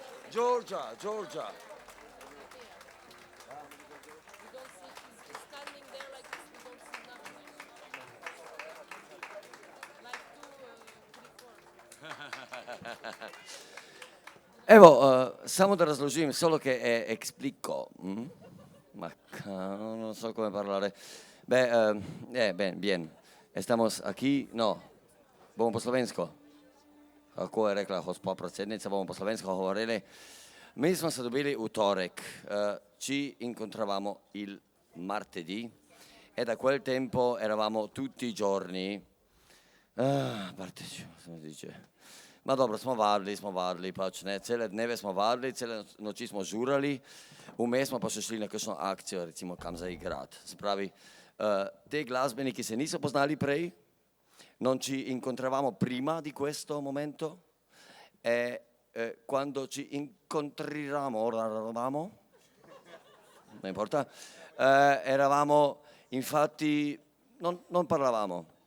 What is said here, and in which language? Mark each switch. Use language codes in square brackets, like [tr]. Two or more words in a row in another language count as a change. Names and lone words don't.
[sl] Georgia, Georgia. Evo, samo da razložim, [it] solo che explico. Ma non so come parlare. [es] Bien. Estamos aquí, no. [sl] Bomo po slovensko. Kako je rekla gospa predsednica, bomo po slovensko govorili. Mi smo se dobili v torek, [it] ci incontravamo il martedì e da quel tempo eravamo tutti i giorni, come dice, [sl] ma dobro, smo vadili, pač ne, cele dneve smo vadili, cele noči smo žurali, vmes smo pa še šli na kakšno akcijo, recimo kam zaigrati. Se pravi, te glasbeniki se niso poznali prej, [it] non ci incontravamo prima di questo momento e quando ci incontriamo, non importa, eravamo, infatti, non parlavamo,